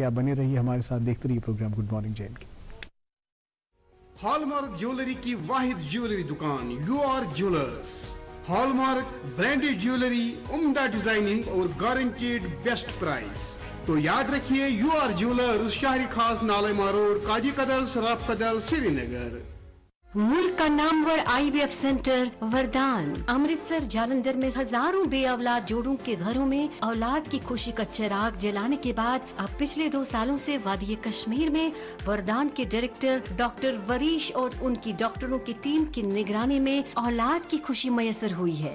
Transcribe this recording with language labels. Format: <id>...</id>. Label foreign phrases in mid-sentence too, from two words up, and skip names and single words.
<ur>آپ بنے رہیے ہمارے ساتھ, دیکھتے رہیے پروگرام گڈ مارننگ جے اینڈ کے.</ur> <en>hallmark jewellery</en> <ur>کی واحد جیولری دکان یو آر جیولرز.</ur> <en>hallmark branded jewellery,</en> <ur>عمدہ ڈیزائننگ اور</ur> <en>guaranteed best price.</en> <ur>تو یاد رکھیے یو آر جیولرز, شہری خاص نالما روڈ, قاضی قدل, سراف قدل, سری نگر. ملک کا نامور</ur> <en>IVF centre</en> <ur>وردان امرتسر جالندھر میں ہزاروں بے اولاد جوڑوں کے گھروں میں اولاد کی خوشی کا چراغ جلانے کے بعد اب پچھلے 2 سالوں سے وادی کشمیر میں وردان کے ڈائریکٹر ڈاکٹر وریش اور ان کی ڈاکٹروں کی ٹیم کی نگرانی میں اولاد کی خوشی میسر ہوئی ہے.</ur>